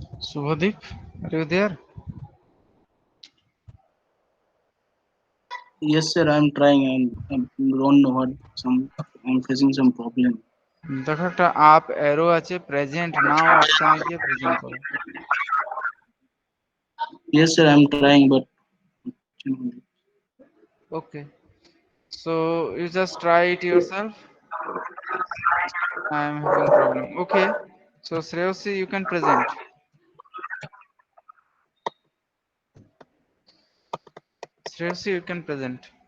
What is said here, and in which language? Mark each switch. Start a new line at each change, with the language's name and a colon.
English: Subhadeep, are you there? Yes, sir, I'm trying and I don't know what I'm facing some problem.
Bangla: দেখো একটা up arrow আছে, present নাও অপশনে গিয়ে present করো।
English: Yes, sir, I'm trying, but okay, so you just try it yourself. I am having problem. Okay, so Shreyasi, you can present. Shreyasi, you can present.